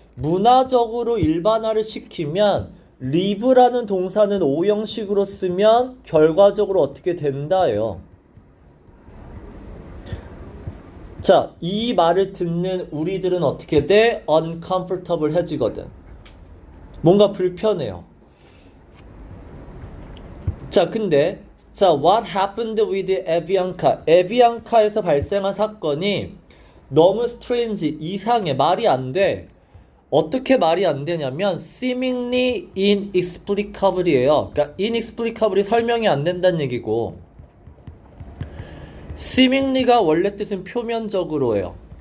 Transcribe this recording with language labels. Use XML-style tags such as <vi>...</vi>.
<ko>문화적으로 일반화를 시키면 live라는 동사는 오형식으로 쓰면 결과적으로 어떻게 된다예요. 자, 이 말을 듣는 우리들은 어떻게 돼? uncomfortable 해지거든. 뭔가 불편해요.</ko> <en>자, 근데 자, what happened with Avianca?</en> <ko>에비앙카에서 발생한 사건이 너무 strange, 이상해, 말이 안 돼. 어떻게 말이 안 되냐면 seemingly inexplicable이에요. 그러니까 inexplicable이 설명이 안 된다는 얘기고 seemingly가 원래 뜻은 표면적으로예요.</ko>